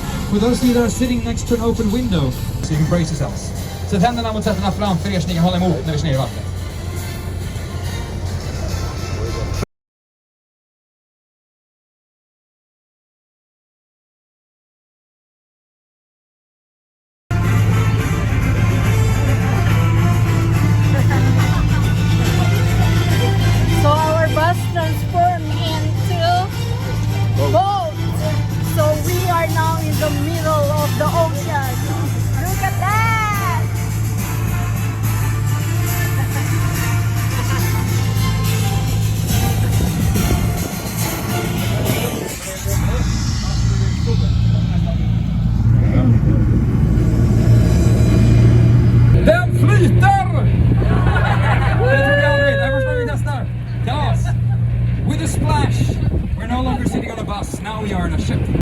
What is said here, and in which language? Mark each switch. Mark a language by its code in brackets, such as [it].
[en] For those of you that are sitting next to an open window, so you can brace yourselves. [sv] Sätt händerna mot sätena framför er så ni kan hålla emot när vi snurrar i vattnet. [en] So our bus transformed into boat. So we are now in the middle of the ocean. Look at that! [sv] Den flyter! Det tror jag aldrig. Det är första gången vi testar. Kalas! [en] With a splash! We're no longer sitting on a bus. Now we are in a ship.